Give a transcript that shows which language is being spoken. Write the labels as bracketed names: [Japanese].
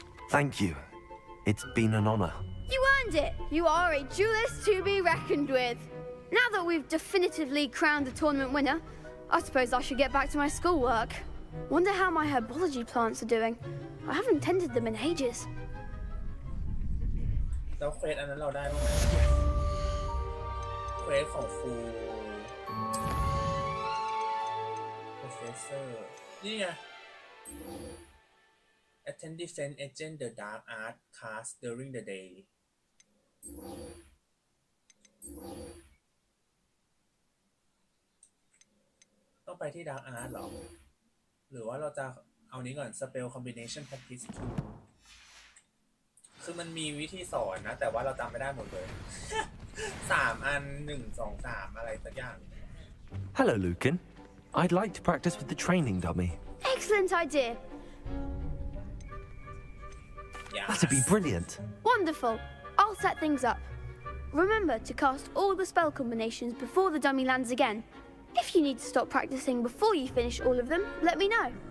[English] Thank you. It's been an honor. You earned it. You are a duelist to be reckoned with. Now that we've definitively crowned the tournament winner, I suppose I should get back to my schoolwork. Wonder how my herbology plants are doing. I haven't tended them in ages. [Thai] แล้วเควสอันนั้นเราได้บ้างไหมเควสของครู Professor นี่ไง [English] Attend Defense Agent the Dark Art class during the day [Thai] ต้องไปที่ Dark Art หรอ หรือว่าเราจะเอานี้ก่อน Spell Combination Practice 2 คือมันมีวิธีสอนนะ แต่ว่าเราจำไม่ได้หมดเลย 3 อัน 1 2 3 อะไรสักอย่าง [English] Hello, Lucan. I'd like to practice with the training dummy. Excellent idea. Yes. That'd be brilliant. Wonderful. I'll set things up. Remember to cast all the spell combinations before the dummy lands again. If you need to stop practicing before you finish all of them, let me know.